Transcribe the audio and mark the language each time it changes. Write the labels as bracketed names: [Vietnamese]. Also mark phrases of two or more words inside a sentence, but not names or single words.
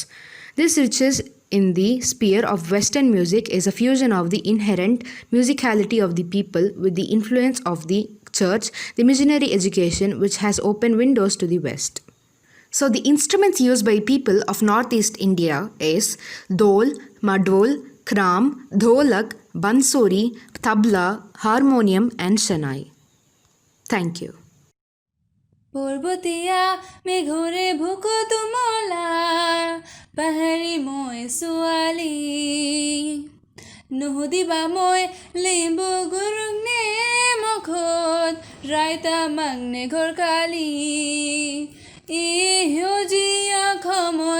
[English] This riches in the sphere of Western music is a fusion of the inherent musicality of the people with the influence of the church, the missionary education which has opened windows to the West. So the instruments used by people of Northeast India is dol, madol, kram, dholak, bansuri, tabla, harmonium and shanai. Thank you. [Assamese] পৰ্বতীয়া মেঘৰে ভুকু তুমলা পাহাৰী মই ছোৱালী নুসুধিবা মই লিম্বু গুৰুংনে মুখত ৰাইতা মাংনে ঘৰকালি ই সেউজীয়া খমত